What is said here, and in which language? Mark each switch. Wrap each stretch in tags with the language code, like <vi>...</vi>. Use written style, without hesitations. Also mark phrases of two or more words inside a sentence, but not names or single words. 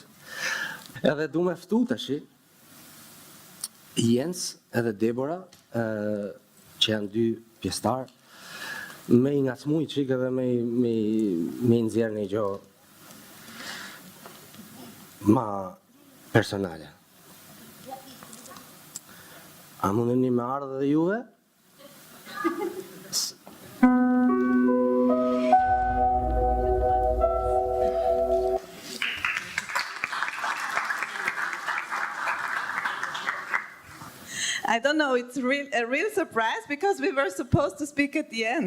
<sq>Edhe du me ftu tash Jens edhe Debora, që janë 2 pjesëtar, me i ngacmu i qik edhe me i nxjerr një gjë ma personale. A mundeni me ardhë dhe juve?</sq> <en>I don't know, it's a real surprise because we were supposed to speak at the end.</en>